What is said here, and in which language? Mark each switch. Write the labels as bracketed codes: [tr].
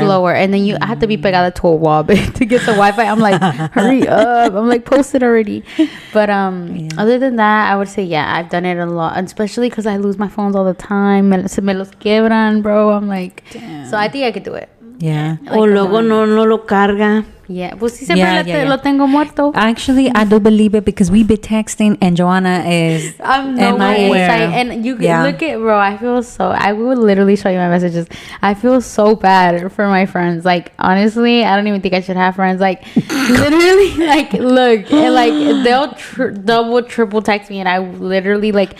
[en] Slower, and then I have to be [es] pegada [en] to a wall to get the Wi-Fi. I'm like, hurry up! I'm like, post it already. But other than that, I would say I've done it a lot, and especially because I lose my phones all the time. [es] Se me los quiebran, [en] bro. I'm like, so I think I could do it. Yeah. [es] O luego no lo carga. [en] Yeah, [es] pues sí, siempre lo tengo muerto. [en] Actually, I do believe it because we be texting and Joanna is I'm nowhere. nowhere. And you can look at, bro, I would literally show you my messages. I feel so bad for my friends. Like, honestly, I don't even think I should have friends. Like, literally, like, look, and, like, they'll double, triple text me, and I literally, like,